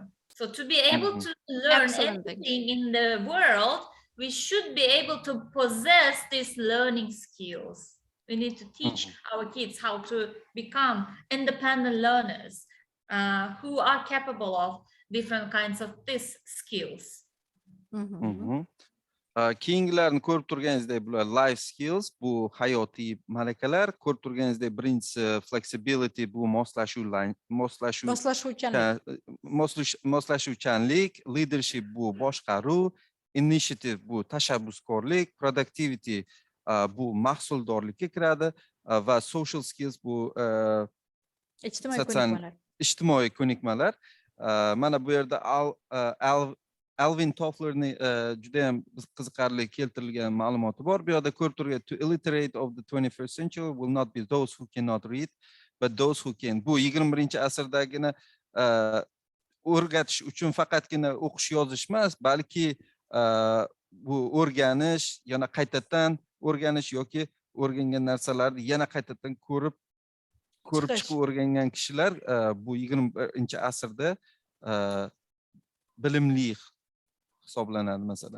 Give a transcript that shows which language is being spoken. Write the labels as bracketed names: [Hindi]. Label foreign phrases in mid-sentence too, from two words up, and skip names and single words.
[English] So to be able to learn anything in the world, we should be able to possess these learning skills. We need to teach our kids how to become independent learners who are capable of different kinds of these skills. [Uzbek] Keyingilarni ko'rib turganingizdek bular [English] life skills, [Uzbek] bu hayotiy malakalar. Ko'rib turganingizdek birinchisi flexibility, bu moslashuvchanlik, leadership bu boshqaruv, initiative bu tashabbuskorlik, productivity bu mahsuldorlikka kiradi va [English] social skills [Uzbek] bu ijtimoiy ko'nikmalar. Mana bu yerda Alvin Toffler'ni juda ham qiziqarli keltirilgan ma'lumoti bor. Bu yerda ko'rib turgan [English] to illiterate of the 21st century will not be those who cannot read, but those who can. [Uzbek] Bu 21-asrdagina o'rgatish uchun faqatgina o'qish yozish emas, balki bu o'rganish, yana qaytadan o'rganish yoki o'rgangan narsalarni yana qaytadan ko'rib chiqib o'rgangan kishilar bu 21-asrda bilimli hisoblanadi masalan.